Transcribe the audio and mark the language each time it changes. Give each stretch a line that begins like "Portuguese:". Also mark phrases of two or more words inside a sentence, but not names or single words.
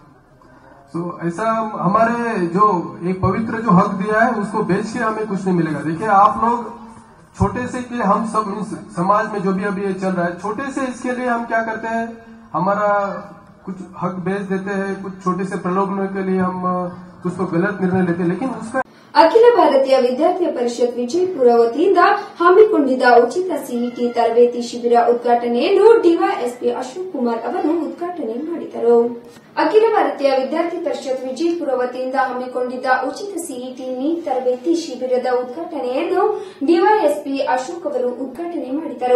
Hindi: सो ऐसा हमारे जो एक पवित्र जो हक दिया है उसको बेच के हमें कुछ नहीं मिलेगा. देखिए आप लोग छोटे से कि हम सब समाज में जो भी अभी ये चल रहा है, छोटे से इसके लिए हम क्या करते हैं, हमारा कुछ हक बेच देते हैं, कुछ छोटे से प्रलोभनों के लिए हम कुछ तो गलत निर्णय लेते हैं, लेकिन उसका
Kannada: ಅಖಿಲ ಭಾರತೀಯ ವಿದ್ಯಾರ್ಥಿ ಪರಿಷತ್ ವಿಜಯಪುರ ವತಿಯಿಂದ ಹಮ್ಮಿಕೊಂಡಿದ್ದ ಉಚಿತ ಸಿಇಟಿ ತರಬೇತಿ ಶಿಬಿರ ಉದ್ಘಾಟನೆಯನ್ನು ಡಿವೈಎಸ್ಪಿ ಅಶೋಕ್ ಕುಮಾರ್ ಅವರು ಉದ್ಘಾಟನೆ ಮಾಡಿದರು. ಅಖಿಲ ಭಾರತೀಯ ವಿದ್ಯಾರ್ಥಿ ಪರಿಷತ್ ವಿಜಯಪುರ ವತಿಯಿಂದ ಹಮ್ಮಿಕೊಂಡಿದ್ದ ಉಚಿತ ಸಿಇಟಿ ನೀಟ್ ತರಬೇತಿ ಶಿಬಿರದ ಉದ್ಘಾಟನೆಯನ್ನು ಡಿವೈಎಸ್ಪಿ ಅಶೋಕ್ ಅವರು ಉದ್ಘಾಟನೆ ಮಾಡಿದರು.